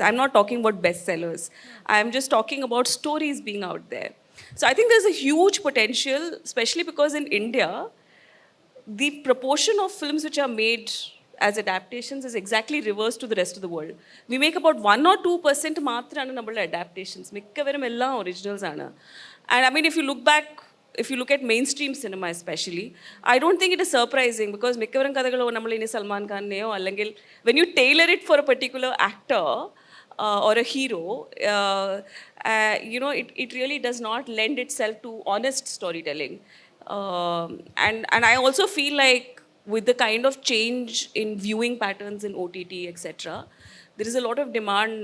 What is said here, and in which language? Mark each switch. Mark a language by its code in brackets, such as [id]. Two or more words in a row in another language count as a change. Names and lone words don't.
[en] I'm not talking about bestsellers. I'm just talking about stories being out there. So I think there's a huge potential, especially because in India, the proportion of films which are made as adaptations is exactly reversed to the rest of the world. We make about 1 or 2% [ml] മാത്രമാണ് നമ്മൾ [en] adaptations. [ml] മിക്കവാറും എല്ലാം ഒറിജിനൽസ് ആണ്. [en] And I mean, if you look at mainstream cinema especially, I don't think it is surprising because [ml] മിക്കവാറും കഥകളോ നമ്മൾ ഇനി സൽമാൻ ഖാനെയോ അല്ലെങ്കിൽ [en] when you tailor it for a particular actor or a hero, it really does not lend itself to honest storytelling. And I also feel like with the kind of change in viewing patterns in OTT, etc., there is a lot of demand.